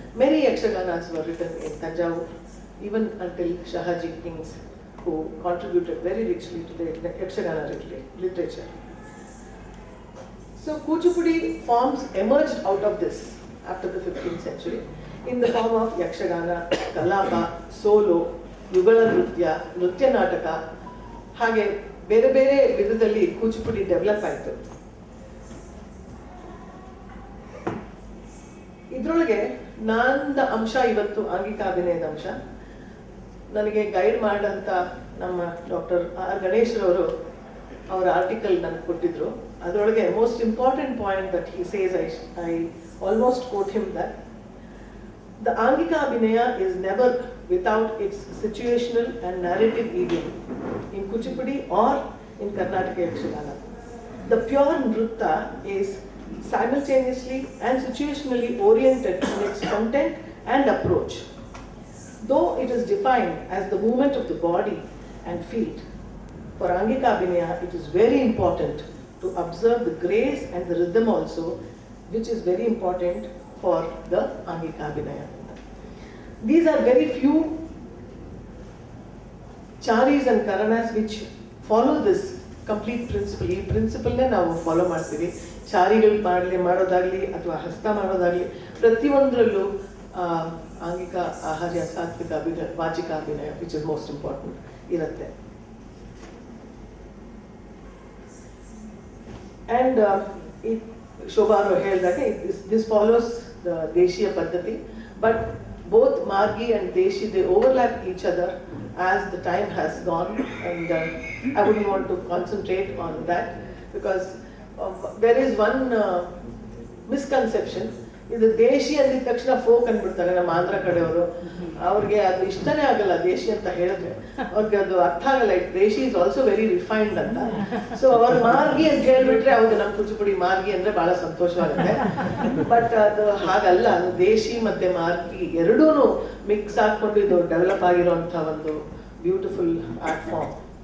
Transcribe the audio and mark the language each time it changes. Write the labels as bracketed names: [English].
[English] Many Yakshaganas were written in Tanjavur, even until Shahaji kings, who contributed very richly to the Yakshagana literature. So Kuchipudi forms emerged out of this after the 15th century in the form of Yakshagana, Kalapa, Solo, Yugala Nrutya, Nrutya Nataka. [Kannada] ಹಾಗೆ ಬೇರೆ ಬೇರೆ ವಿಧದಲ್ಲಿ Kuchipudi develop ಆಯಿತು. ಇದರೊಳಗೆ ನನ್ನ ಅಂಶ ಇವತ್ತು ಆಂಗಿಕಾಭಿನಯದ ಅಂಶ. ನನಗೆ ಗೈಡ್ ಮಾಡಂತ ನಮ್ಮ ಡಾಕ್ಟರ್ ಆರ್ ಗಣೇಶ್ರವರು ಅವರ ಆರ್ಟಿಕಲ್ ನನಗೆ ಕೊಟ್ಟಿದ್ರು. ಅದರೊಳಗೆ [English] Most important point that he says, I almost quote him that the Angika Abhinaya is never without its situational and narrative idiom in Kuchipudi or in Karnataka Yakshagana. The pure Nrutya is simultaneously and situationally oriented in its content and approach, though it is defined as the movement of the body and feet. For Angika Abhinaya, it is very important to observe the grace and the rhythm also, which is very important for the Angika Abhinaya. These are very few charis and karanas which follow this complete principle. [Kannada] ಈ ಪ್ರಿನ್ಸಿಪಲ್ನೇ ನಾವು follow ಮಾಡ್ತೀವಿ. ಚಾರಿಗಳು ಮಾಡೋದಾಗ್ಲಿ ಅಥವಾ ಹಸ್ತ ಮಾಡೋದಾಗ್ಲಿ ಪ್ರತಿಯೊಂದರಲ್ಲೂ ಆಂಗಿಕ ಆಹಾರ್ಯ ಸಾತ್ವಿಕ ಅಭಿನಯ ವಾಚಿಕ ಅಭಿನಯ [English] which is most important [Kannada] ಇರುತ್ತೆ. [English] And Shobha [Kannada] ಹೇಳಿದಾಗೆ [English] this follows the [Kannada] ದೇಶೀಯ ಪದ್ಧತಿ, [English] but both Margi and Deshi, they overlap each other as the time has gone, and I wouldn't want to concentrate on that because there is one misconception. [Kannada] ಇದು ದೇಶಿ ಅಂದಿದ ತಕ್ಷಣ folk ಅಂದ್ಬಿಡ್ತಾರೆ ನಮ್ಮ ಆಂಧ್ರ ಕಡೆಯವರು. ಅವ್ರಿಗೆ ಅದು ಇಷ್ಟನೇ ಆಗಲ್ಲ ದೇಶಿ ಅಂತ ಹೇಳಿದ್ರೆ, ಅವ್ರಿಗೆ ಅದು ಅರ್ಥ ಆಗಲ್ಲ. [English] Deshi is also very refined [Kannada] ಅಂತ. ಸೊ ಅವ್ರು ಮಾರ್ಗಿ ಅಂತ ಹೇಳ್ಬಿಟ್ರೆ ಹೌದು ನಮ್ಮ ಕೂಚಿಪುಡಿ ಮಾರ್ಗಿ ಅಂದ್ರೆ ಬಹಳ ಸಂತೋಷವಾಗುತ್ತೆ. ಬಟ್ ಅದು ಹಾಗಲ್ಲ, ಅದು ದೇಶಿ ಮತ್ತೆ ಮಾರ್ಗಿ ಎರಡೂ ಮಿಕ್ಸ್ ಹಾಕೊಂಡು ಇದು ಡೆವಲಪ್ ಆಗಿರುವಂತ ಒಂದು ಬ್ಯೂಟಿಫುಲ್ ಆರ್ಟ್ ಫಾರ್ಮ್.